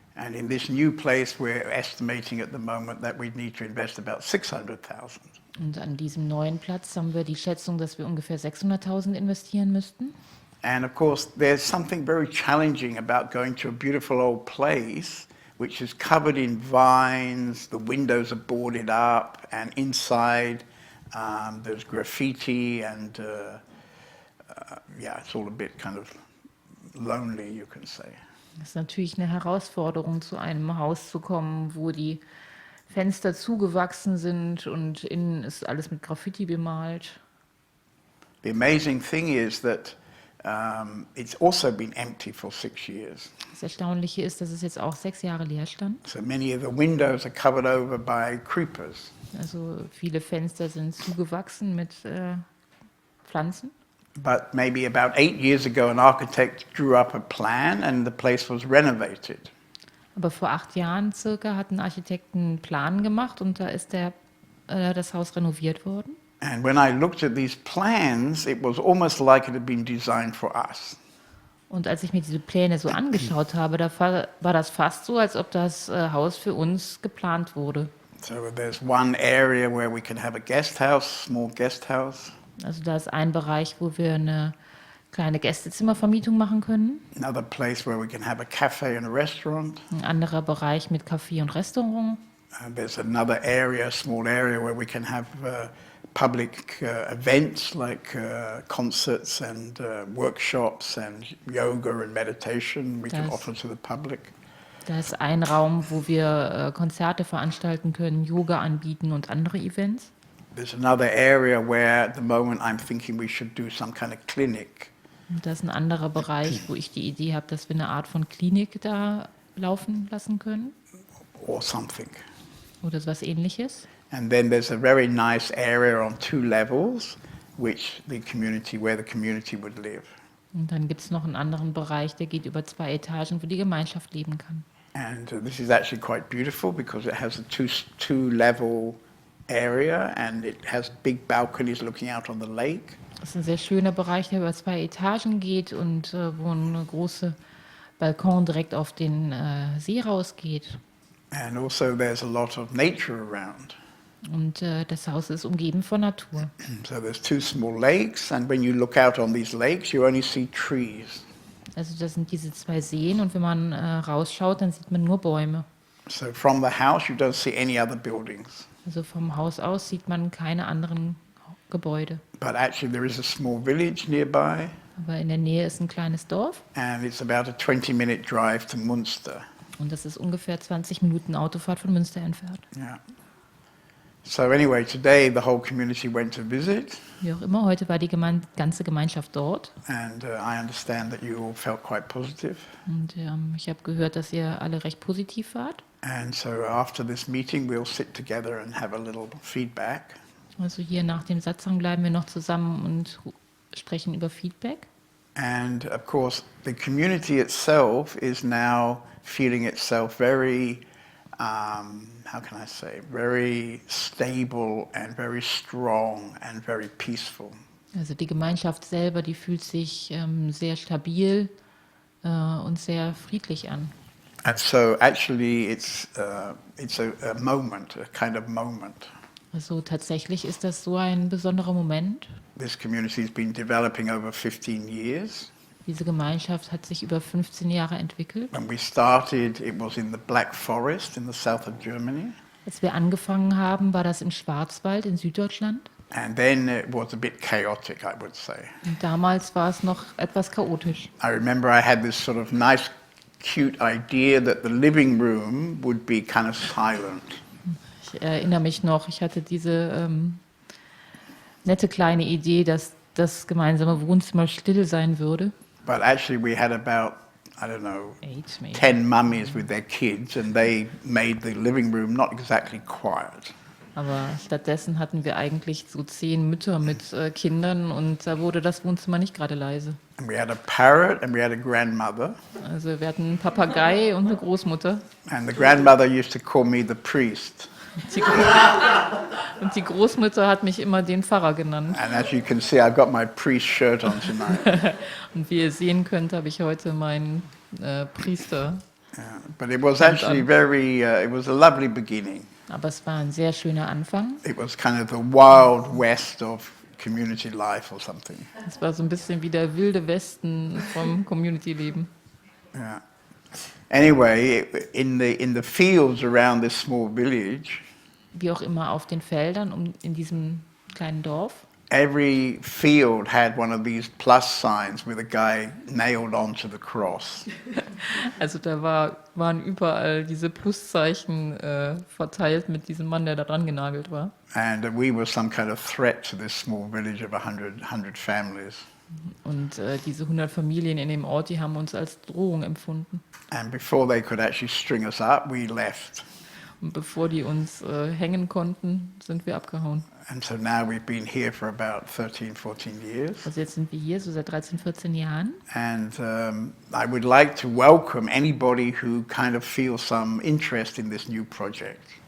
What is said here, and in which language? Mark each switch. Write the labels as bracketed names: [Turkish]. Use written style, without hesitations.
[English] And in this new place, we're estimating at the moment that we'd need to invest about 600,000. [German] Und an diesem neuen Platz haben wir die Schätzung, dass wir ungefähr 600.000 investieren müssten. [English] And of course, there's something very challenging about going to a beautiful old place which is covered in vines, the windows are boarded up, and inside there's graffiti, and yeah, it's all a bit kind of lonely, you can say. [German] Das ist natürlich eine Herausforderung, zu einem Haus zu kommen, wo die Fenster zugewachsen sind und innen ist alles mit Graffiti bemalt. [English] The amazing thing is that it's also been empty for 6 years. [German] Das Erstaunliche ist, dass es jetzt auch 6 Jahre leer stand. [English] So many of the windows are covered over by creepers. [German] Also viele Fenster sind zugewachsen mit Pflanzen. [English] But maybe about 8 years ago, an architect drew up a plan and the place was renovated. [German] Aber vor 8 Jahren circa hat ein Architekt einen Plan gemacht und da ist das Haus renoviert worden. [English] And when I looked at these plans, it was almost like it had been designed for us. [German] Und als ich mir diese Pläne so angeschaut habe, da war das fast so, als ob das Haus für uns geplant wurde. [English] So there's one area where we can have a guest house, small guest house. [German] Also da ist ein Bereich, wo wir eine kleine Gästezimmervermietung machen können. [English] Another place where we can have a cafe and a restaurant. [German] Ein anderer Bereich mit Café und Restaurant. [English] There's another area, a small area, where we can have public events like concerts and workshops and yoga and meditation we can offer to the public. [German] Da ist ein Raum, wo wir Konzerte veranstalten können, Yoga anbieten und andere Events. [English] There's another area where at the moment I'm thinking we should do some kind of clinic. [German] Und das ist ein anderer Bereich, wo ich die Idee habe, dass wir eine Art von Klinik da laufen lassen können. [English] Or something. [German] Oder so was Ähnliches. [English] And then there's a very nice area on 2 levels where the community would live. [German] Und dann gibt es noch einen anderen Bereich, der geht über 2 Etagen, wo die Gemeinschaft leben kann. [English] And this is actually quite beautiful because it has a two-level area and it has big balconies looking out on the lake. [German] Das ist ein sehr schöner Bereich, der über 2 Etagen geht und wo ein großer Balkon direkt auf den See rausgeht. [English] And also there's a lot of nature around. [German] Und das Haus ist umgeben von Natur. [English] So there's 2 small lakes, and when you look out on these lakes, you only see trees. [German] Also das sind diese 2 Seen und wenn man rausschaut, dann sieht man nur Bäume. [English] So from the house, you don't see any other buildings. [German] Also vom Haus aus sieht man keine anderen Gebäude. [English] But actually there is a small village nearby, [German] Aber in der Nähe ist ein kleines Dorf [English] and it's about a 20-minute drive to Munster. [German] und das ist ungefähr 20 Minuten Autofahrt von Münster entfernt. [English] Yeah. So anyway, today the whole community went to visit, [German] Wie auch immer, heute war die ganze Gemeinschaft dort [English] and I understand that you all felt quite positive. [German] und ich habe gehört, dass ihr alle recht positiv wart. [English] And so after this meeting, we'll sit together and have a little feedback. [German] Also hier nach dem Satsang bleiben wir noch zusammen und sprechen über Feedback. [English] And of course, the community itself is now feeling itself very, how can I say, very stable and very strong and very peaceful. [German] Also die Gemeinschaft selber, die fühlt sich sehr stabil und sehr friedlich an. [English] And so actually it's a moment, a kind of moment. [German] Also tatsächlich ist das so ein besonderer Moment. [English] This community has been developing over 15 years. [German] Diese Gemeinschaft hat sich über 15 Jahre entwickelt. [English] When we started, it was in the Black Forest in the south of Germany. [German] Als wir angefangen haben, war das im Schwarzwald in Süddeutschland. [English] And then it was a bit chaotic, I would say. [German] Und damals war es noch etwas chaotisch. [English] I remember I had this sort of nice, cute idea that the living room would be kind of silent. [German] Ich erinnere mich noch, ich hatte diese nette kleine Idee, dass das gemeinsame Wohnzimmer still sein würde. [English] But actually we had about, I don't know, 8 maybe. 10 mummies with their kids, and they made the living room not exactly quiet. [German] Aber stattdessen hatten wir eigentlich so 10 Mütter mit Kindern und da wurde das Wohnzimmer nicht gerade leise. [English] And we had a parrot and we had a grandmother. [German] Also wir hatten einen Papagei und eine Großmutter. [English] And the grandmother used to call me the priest. [German] Die und die Großmutter hat mich immer den Pfarrer genannt. [English] And as you can see, I've got my priest shirt on tonight. [German] Und wie ihr sehen könnt, habe ich heute meinen Priester. [English] Yeah. But it was actually it was a lovely beginning. [German] Aber es war ein sehr schöner Anfang. [English] It was kind of the wild west of community life or something. [German] Es war so ein bisschen wie der wilde Westen vom Community-Leben. [English] Yeah. Anyway, in the fields around this small village, [German] Wie auch immer auf den Feldern in diesem kleinen Dorf. [English] every field had one of these plus signs with a guy nailed onto the cross. [German] Also da waren überall diese Pluszeichen verteilt mit diesem Mann, der da dran genagelt war. [English] And we were some kind of threat to this small village of 100 families. [German] Und diese 100 Familien in dem Ort, die haben uns als Drohung empfunden. [English] And before they could actually string us up, we left. [German] Und bevor die uns hängen konnten, sind wir abgehauen. [English] And so now we've been here for about 13, 14 years. [German] Also jetzt sind wir hier, so seit 13, 14 Jahren. [English] And I would like to welcome anybody who kind of feels some interest in this new project.